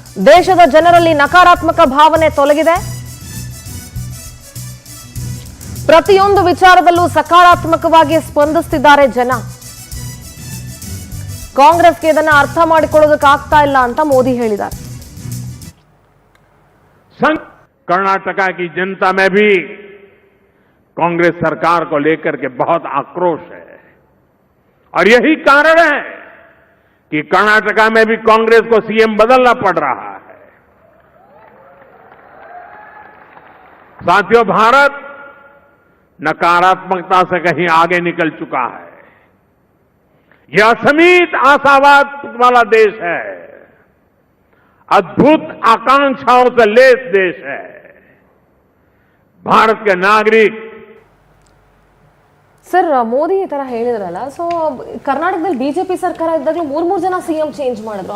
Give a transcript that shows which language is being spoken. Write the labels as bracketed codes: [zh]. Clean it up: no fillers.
[kn] ದೇಶದ ಜನರಲ್ಲಿ ನಕಾರಾತ್ಮಕ ಭಾವನೆ ತೊಲಗಿದೆ. ಪ್ರತಿಯೊಂದು ವಿಚಾರದಲ್ಲೂ ಸಕಾರಾತ್ಮಕವಾಗಿ ಸ್ಪಂದಿಸುತ್ತಿದ್ದಾರೆ ಜನ. ಕಾಂಗ್ರೆಸ್ಗೆ ಇದನ್ನು ಅರ್ಥ ಮಾಡಿಕೊಳ್ಳೋದಕ್ಕಾಗ್ತಾ ಇಲ್ಲ ಅಂತ ಮೋದಿ ಹೇಳಿದ್ದಾರೆ. [hi] कर्नाटका की जनता में भी कांग्रेस सरकार को लेकर के बहुत आक्रोश है और यही कारण है कि कर्नाटका में भी कांग्रेस को सीएम बदलना पड़ रहा है। साथियों, भारत नकारात्मकता से कहीं आगे निकल चुका है। यह असीमित आशावाद वाला देश है, अद्भुत आकांक्षाओं से लैस देश है। भारत के नागरिक [kn] ಸರ್, ಮೋದಿ ಈ ತರ ಹೇಳಿದ್ರಲ್ಲ, ಸೊ ಕರ್ನಾಟಕದಲ್ಲಿ ಬಿಜೆಪಿ ಸರ್ಕಾರ ಇದ್ದಾಗಲೂ 3 ಜನ ಸಿಎಂ ಚೇಂಜ್ ಮಾಡಿದ್ರು.